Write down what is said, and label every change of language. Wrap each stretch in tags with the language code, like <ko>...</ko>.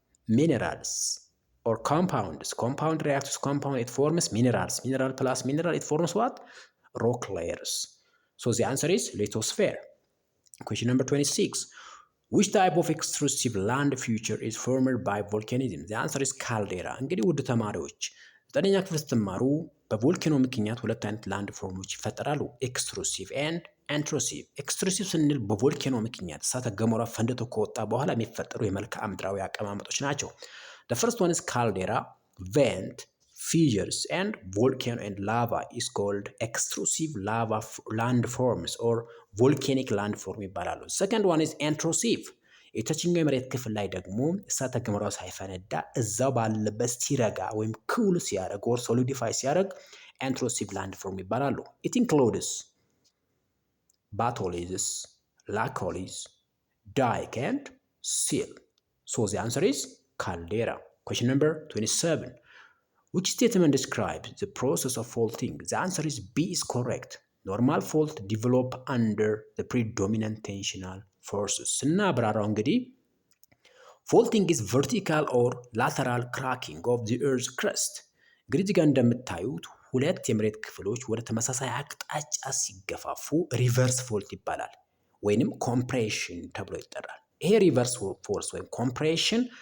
<en>Minerals or compounds. Compound reacts to compound. It forms minerals. Mineral plus mineral. It forms what? Rock layers. So the answer is lithosphere. Question number 26. Which type of extrusive land feature is formed by volcanism? The answer is caldera.</en> <am>እንግዲህ ውድ ተማሪዎች ዘጠነኛ ክፍል ስትማሩ በቮልካኖ ምክንያት ሁለት አይነት ላንድ ፎርሞች ይፈጠራሉ፣ ኤክስትሩሲቭ ኤንድ ኢንትሩሲቭ። ኤክስትሩሲቭ ስንል በቮልካኖ ምክንያት እሳተ ገሞራ ፈንድቶ ከወጣ በኋላ የሚፈጠሩ የመልክዓ ምድራዊ አቀማመጦች ናቸው።</am> <en>The first one is caldera, vent, fissures, and volcano and lava is called extrusive lava landforms or volcanic landform</en> <am>ይባላሉ።</am> <en>Second one is intrusive.</en> <am>የታችኛው የመሬት ክፍል ላይ ደግሞ እሳተ ገሞራው ሳይፈነዳ እዛው ባለበት ሲረጋ ወይም ኩል ሲያደርግ</am> <en>or solidify</en> <am>ሲያደርግ intrusive landform ይባላሉ።</am> <en>It includes batholiths, laccoliths, dike, and sill. So the answer is caldera. Question number 27. Which statement describes the process of faulting? The answer is B is correct. Normal fault develop under the predominant tensional forces.</en> <am>ስናብራራው እንግዲህ</am> <en>faulting is vertical or lateral cracking of the earth's crust.</en> <am>እንግዲህ እዚህ ጋር እንደምታዩት ሁለት የመሬት ክፍሎች ወደ ተመሳሳይ አቅጣጫ ሲገፋፉ ሪቨርስ ፎልት ይባላል ወይንም ኮምፕሬሽን ተብሎ ይጠራል። ይሄ ሪቨርስ ፎርስ ወይም ኮምፕሬሽን</am>